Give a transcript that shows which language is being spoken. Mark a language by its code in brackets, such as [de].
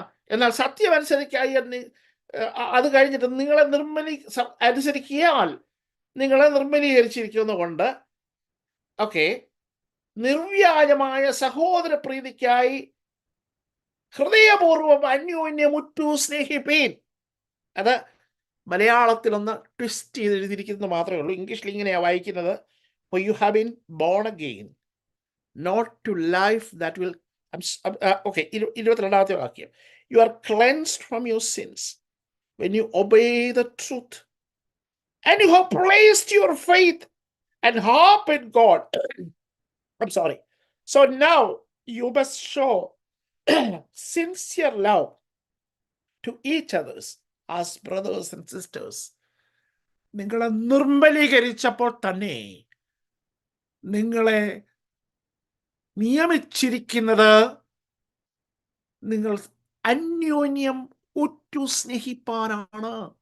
[ml] എന്നാൽ സത്യം അനുസരിക്കായി അത് കഴിഞ്ഞിട്ട് നിങ്ങളെ അനുസരിക്കിയാൽ നിങ്ങളെ നിർമ്മലീകരിച്ചിരിക്കുന്ന കൊണ്ട് നിർവ്യാജമായ സഹോദര പ്രീതിക്കായി ഹൃദയപൂർവ്വം അന്യോന്യമുറ്റു സ്നേഹിപ്പീൻ. അത് മലയാളത്തിലൊന്ന് ട്വിസ്റ്റ് ചെയ്ത് എഴുതിയിരിക്കുന്നത് മാത്രമേ ഉള്ളൂ. ഇംഗ്ലീഷിൽ ഇങ്ങനെയാണ് വായിക്കുന്നത്. [en] For you have been born again, not to life that will... [ml] 22ാമത്തെ വാക്യം. [en] You are cleansed from your sins when you obey the truth, and you have placed your faith and hope in God. So now you must show sincere love to each others as brothers and sisters. [ml] നിങ്ങളെ നിർമ്മലീകരിച്ചപ്പോൾ തന്നെ നിങ്ങളെ നിയമിച്ചിരിക്കുന്നത് നിങ്ങൾ അന്യോന്യം ഉറ്റു സ്നേഹിപ്പാനാണ്.